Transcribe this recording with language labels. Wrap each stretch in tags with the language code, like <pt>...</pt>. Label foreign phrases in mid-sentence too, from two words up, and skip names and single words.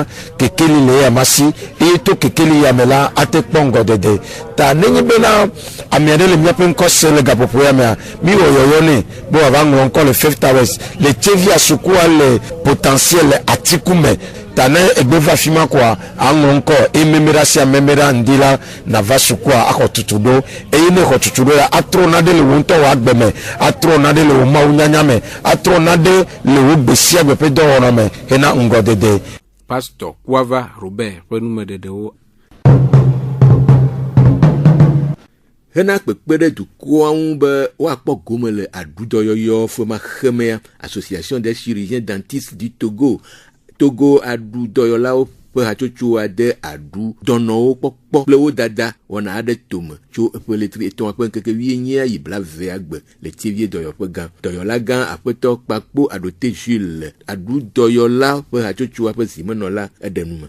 <ee>kekeli le ya masi eye to kekeli ya me la ate kpɔ ŋgɔdede ta nenye bena ame aɖe le míaƒe ŋkɔ se le gaƒoƒo ya mea mi wɔ yɔyɔ nɛ be wòava ŋlɔ ŋkɔ le Five Towers le Tievia sukua le potentiel le atiku me ta ne egbe va fi ma koa aŋlɔ ŋkɔ ememera sia memera ŋdi la nava sukua axɔ tutu ɖo eye ne xɔ tutu ɖo la atrɔ na ɖe le wo ŋutɔ wɔ agbe me atrɔ na ɖe le wo mawu nyanya me atrɔ na ɖe le wo gbe sia gbe ƒe dɔwɔna me hena ŋgɔdede. Pastor Kuava Robert ƒe numeɖeɖewo. Hena kpekpe ɖe dukɔa ŋu be woakpɔ gome le aɖudɔyɔyɔ ƒe maxemea Association des chirurgiens dentistes du Togo aɖudɔyɔlawo ƒe hatsotso ade aɖu dɔnɔwo kpɔkpɔ kple wo dada wɔna aɖe tome tso eƒe letri 3 ƒe ŋkeke 19 yi 20 gbe le Tievie dɔyɔƒe gã dɔyɔla gã aƒetɔ Kpakpo Adote Jules aɖudɔyɔla ƒe hatsotsoa ƒe zimenɔla eɖe nume.</ee>